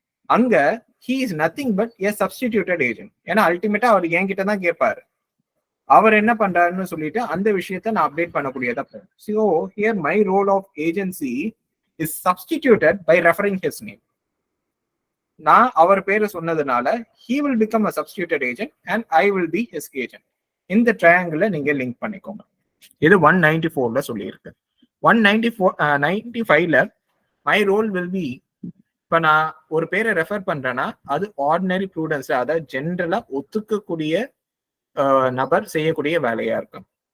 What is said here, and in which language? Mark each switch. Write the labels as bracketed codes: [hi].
[ta] அங்க [en] He is nothing but a substituted agent. [ta] ஏன்னா அல்டிமேட்டா அவர் என்கிட்ட தான் கேட்பாரு, அவர் என்ன பண்றாருன்னு சொல்லிட்டு அந்த விஷயத்த நான் update பண்ணக்கூடியதா. [en] So here my role of agency is substituted by referring his name. [ta] நான் அவர் பேரை சொன்னதுனால [en] he will become a substituted agent and I will be his agent. [ta] இந்த ட்ரையாங்கிள நீங்க லிங்க் பண்ணிக்கோங்க. இது 194ல சொல்லியிருக்கு. 195ல [en] my role will be, [ta] இப்ப நான் ஒரு பேரை ரெஃபர் பண்றேன்னா அது ஆர்டினரி ப்ரூடன்ஸ், அதாவது ஜென்ரலா ஒத்துக்கக்கூடிய நபர் செய்யக்கூடிய வேலையா இருக்கும்.